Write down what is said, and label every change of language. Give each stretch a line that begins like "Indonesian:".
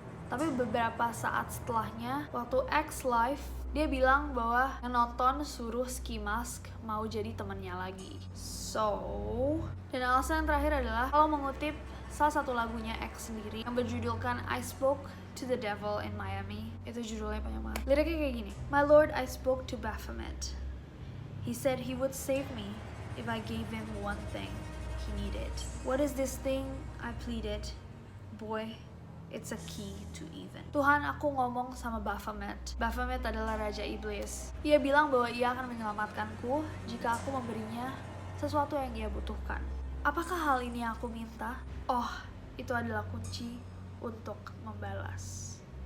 Indonesian: Tapi beberapa saat setelahnya, waktu X live, dia bilang bahwa yang nonton suruh Ski Mask mau jadi temannya lagi. So, dan alasan yang terakhir adalah kalau mengutip salah satu lagunya X sendiri yang berjudulkan I Spoke to the Devil in Miami. Itu judulnya panjang banget. Liriknya kayak gini.
English: My Lord, I spoke to Baphomet. He said he would save me if I gave him one thing he needed. What is this thing? I pleaded. Boy, It's a key to even.
Indonesian: Tuhan, aku ngomong sama Baphomet. Baphomet adalah Raja Iblis. Ia bilang bahwa ia akan menyelamatkanku jika aku memberinya sesuatu yang ia butuhkan. Apakah hal ini yang aku minta? Oh, itu adalah kunci untuk membalas.